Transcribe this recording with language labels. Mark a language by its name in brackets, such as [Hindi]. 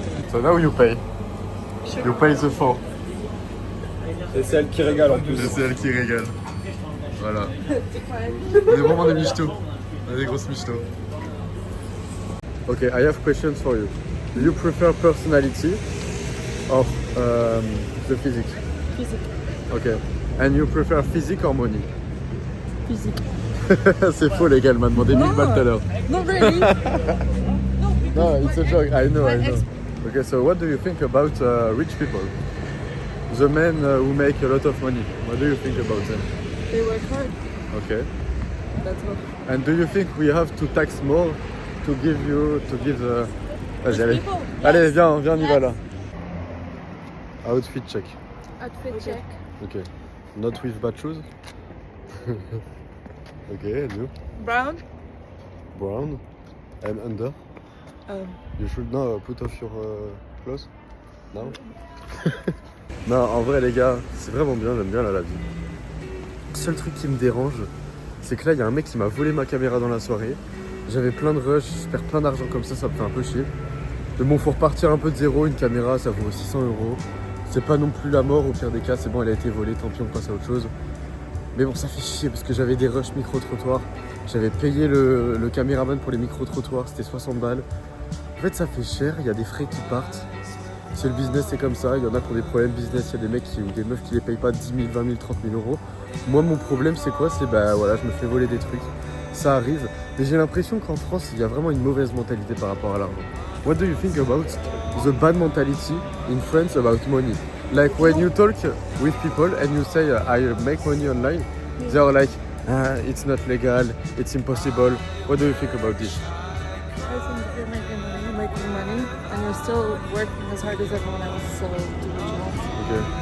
[English] So now you pay. You pay the four. [French] Et c'est elle qui régale en plus. Et c'est elle qui régale. Voilà. On est vraiment des michtos. On est des grosses michtos. [English] Okay, I have questions for you. Do you prefer personality or the physique? Physique. Okay. And you prefer physique or money? Physique. [French] C'est faux les gars, elle m'a demandé 1000 balles tout à l'heure. [English] Not really. No, it's a joke, I know. Okay, so what do you think about rich people? The men who make a lot of money. What do you think about them? They work hard. Okay. That's what. And do you think we have to tax more to give the... [French] Vas-y, allez. [English] people? [French] Allez, viens, on y va là. [English] Outfit check. Outfit check. Okay. Not with bad shoes. Okay, and you? Brown? Brown. And under? You should now put off your clothes. Now? [French] Non, en vrai les gars, c'est vraiment bien, j'aime bien la vie. Le seul truc qui me dérange, c'est que là il y a un mec qui m'a volé ma caméra dans la soirée. J'avais plein de rush, je perds plein d'argent comme ça me fait un peu chier. Mais bon, faut repartir un peu de zéro, une caméra ça vaut 600 €. C'est pas non plus la mort, au pire des cas, c'est bon, elle a été volée, tant pis, on passe à autre chose. Mais bon, ça fait chier parce que j'avais des rushs micro-trottoirs. J'avais payé le caméraman pour les micro-trottoirs, c'était 60 balles. En fait, ça fait cher, il y a des frais qui partent. Si le business c'est comme ça, il y en a qui ont des problèmes business, il y a des mecs ou des meufs qui les payent pas 10 000, 20 000, 30 000 €. Moi, mon problème c'est quoi? C'est bah voilà, je me fais voler des trucs. Ça arrive. Mais j'ai l'impression qu'en France, il y a vraiment une mauvaise mentalité par rapport à l'argent. [English] What do you think about the bad mentality in France about money? Like when you talk with people and you say I make money online, they are like, it's not legal, it's impossible. What do you think about this? I think you're making money, and you're still working as hard as everyone else, so do what you want.